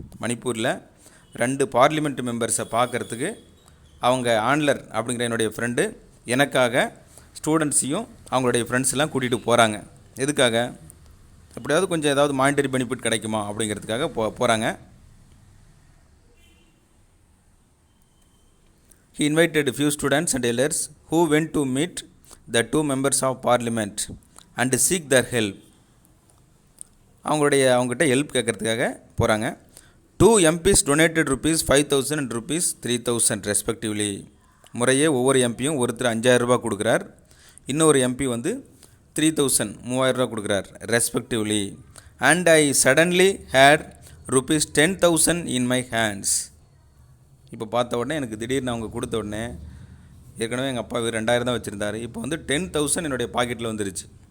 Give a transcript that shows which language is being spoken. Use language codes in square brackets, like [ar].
[ta] மணிப்பூரில் 2 பார்லிமெண்ட் மெம்பர்ஸை பார்க்குறதுக்கு அவங்க ஆன்லர் அப்படிங்கிற என்னுடைய ஃப்ரெண்டு எனக்காக ஸ்டூடெண்ட்ஸையும் அவங்களுடைய ஃப்ரெண்ட்ஸ்லாம் கூட்டிகிட்டு போகிறாங்க. எதுக்காக? எப்படியாவது கொஞ்சம் ஏதாவது மானிட்டரி பெனிஃபிட் கிடைக்குமா அப்படிங்கிறதுக்காக போகிறாங்க. [en] He invited few students and elders who went to meet the 2 members of parliament and seek their help. [ta] அவங்ககிட்ட ஹெல்ப் கேட்குறதுக்காக போகிறாங்க. [en] 2 MPs donated ₹5,000 and ₹3,000 respectively. [ta] முறையே ஒவ்வொரு எம்பியும் ஒருத்தர் ₹5,000 கொடுக்குறார், இன்னொரு எம்பி வந்து 3,000 ₹3,000 கொடுக்குறார் respectively. [en] And I suddenly had ₹10,000 in my hands. [ta] இப்போ பார்த்த உடனே எனக்கு திடீர்னு அவங்க கொடுத்த உடனே, ஏற்கனவே எங்கள் அப்பா 2,000 தான் வச்சுருந்தார், இப்போ வந்து 10,000 என்னுடைய பாக்கெட்டில் வந்துருச்சு.